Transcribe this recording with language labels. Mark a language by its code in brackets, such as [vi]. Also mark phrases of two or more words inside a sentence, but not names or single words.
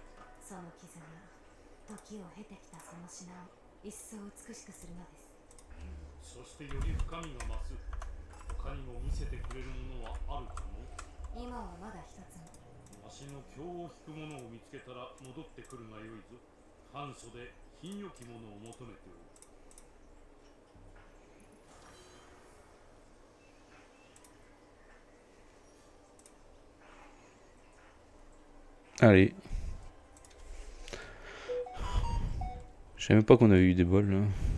[ja] その傷が時を経てきたその品を一層美しくするのです。そしてより深みが増す。他にも見せてくれるものはあるかも。今はまだ一つも。わしの興を引くものを見つけたら戻ってくるがよいぞ。半袖品よきものを求めておる。 [fr] Allez. Je savais même pas qu'on avait eu des bols là.